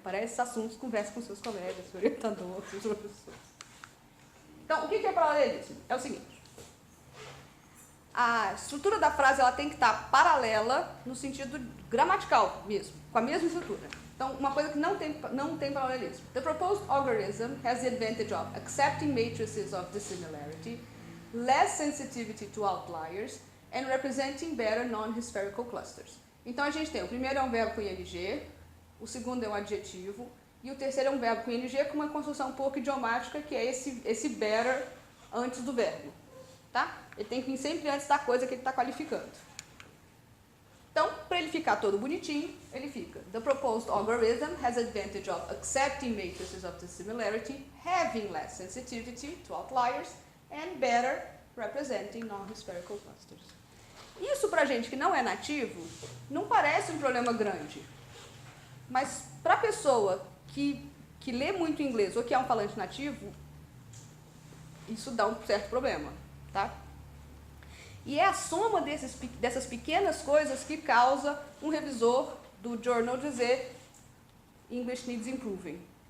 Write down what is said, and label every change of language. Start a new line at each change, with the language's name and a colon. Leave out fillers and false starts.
Portuguese: Para esses assuntos, converse com seus colegas, seu orientador, seus professores. Então, o que é paralelismo? É o seguinte: a estrutura da frase ela tem que estar paralela no sentido gramatical mesmo, com a mesma estrutura. Então, uma coisa que não tem paralelismo.
English: The proposed algorithm has the advantage of accepting matrices of dissimilarity, less sensitivity to outliers, and representing better non-spherical clusters.
Portuguese: Então, a gente tem, o primeiro é um verbo com ing, o segundo é um adjetivo, e o terceiro é um verbo com ing com uma construção um pouco idiomática, que é esse better antes do verbo. Tá? Ele tem que vir sempre antes da coisa que ele está qualificando. Então, para ele ficar todo bonitinho, ele fica:
English: The proposed algorithm has advantage of accepting matrices of dissimilarity, having less sensitivity to outliers, and better representing non-spherical clusters.
Portuguese: Isso para gente que não é nativo, não parece um problema grande. Mas para a pessoa que lê muito inglês ou que é um falante nativo, isso dá um certo problema. Tá? E é a soma dessas pequenas coisas que causa um revisor do journal dizer
English: English needs improving.